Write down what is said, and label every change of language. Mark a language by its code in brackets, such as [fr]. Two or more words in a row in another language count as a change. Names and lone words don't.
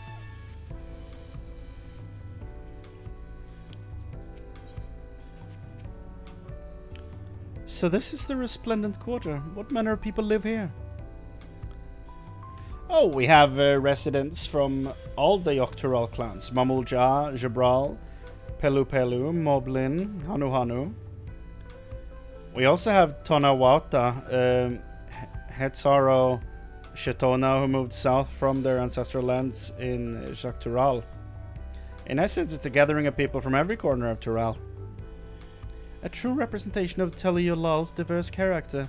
[en] So this is the Resplendent Quarter. What manner of people live here? Oh, we have residents from all the Yoctoral clans. Mamulja, Jabral, Pelu Pelu, Moblin, Hanu Hanu. We also have Tonawata, Hetzaro, Shetona, who moved south from their ancestral lands in Yoctoral. In essence, it's a gathering of people from every corner of Tural. A true representation of Teliolal's diverse character.